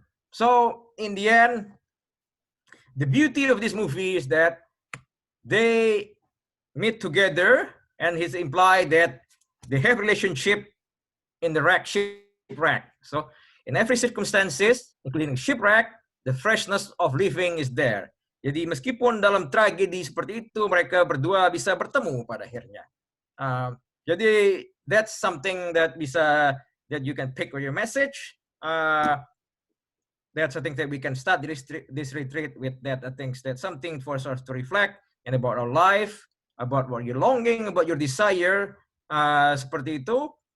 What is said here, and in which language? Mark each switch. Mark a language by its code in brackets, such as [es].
[en] So in the end, the beauty of this movie is that they meet together, and he's implied that they have relationship in the shipwreck. So in every circumstances, including shipwreck, the freshness of living is there. [id] Jadi meskipun dalam tragedi seperti itu, mereka berdua bisa bertemu pada akhirnya. [en] Jadi that's something that that you can pick with your message. That's I think that we can start this retreat with that. I think that's something for us to reflect and about our life, about what you're longing, about your desire. [id] Seperti itu.